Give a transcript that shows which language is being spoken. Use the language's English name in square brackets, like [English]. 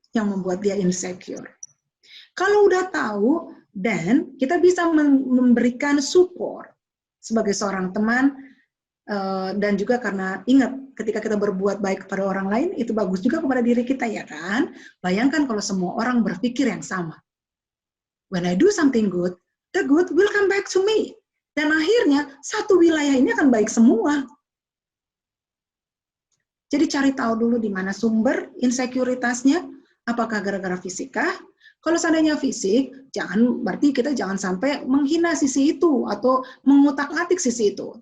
[Indonesian] yang membuat dia insecure. Kalau udah tahu, dan kita bisa memberikan support sebagai seorang teman, dan juga karena ingat, ketika kita berbuat baik kepada orang lain, itu bagus juga kepada diri kita, ya kan? Bayangkan kalau semua orang berpikir yang sama. [English] When I do something good, the good will come back to me. [Indonesian] Dan akhirnya, satu wilayah ini akan baik semua. Jadi cari tahu dulu di mana sumber insekuritasnya, apakah gara-gara fisik kah? Kalau seandainya fisik, berarti kita jangan sampai menghina sisi itu atau mengutak-atik sisi itu.